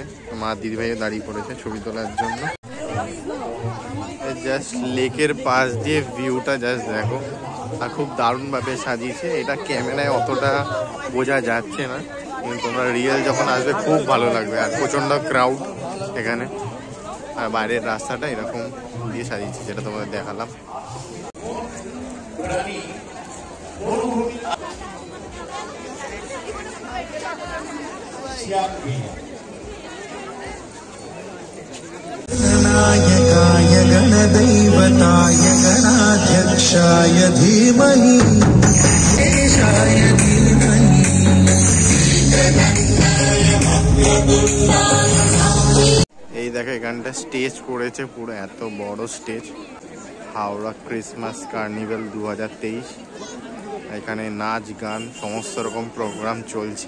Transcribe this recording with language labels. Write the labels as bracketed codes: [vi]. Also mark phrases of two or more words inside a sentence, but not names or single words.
[bn] মা দিদিভাইও দাঁড়িয়ে পড়েছে ছবি তোলার জন্য। জাস্ট লেকের পাশ দিয়ে ভিউটা জাস্ট দেখো, আর খুব দারুণভাবে সাজিয়েছে। এটা ক্যামেরায় অতটা বোঝা যাচ্ছে না, কিন্তু তোমরা রিয়েল যখন আসবে খুব ভালো লাগবে। আর প্রচণ্ড ক্রাউড এখানে, আর বাইরের রাস্তাটা এরকম দিয়ে সাজিয়েছে, যেটা তোমাদের দেখালাম। [sa] गणायकाय गणदैवताय गणाध्यक्षाय धीमहि गणेशाय धीमहि। [bn] এই দেখো, এখানটা স্টেজ করেছে পুরো, এত বড় স্টেজ। হাওড়া ক্রিসমাস কার্নিভাল 2023। এখানে নাচ গান সমস্ত রকম প্রোগ্রাম চলছে।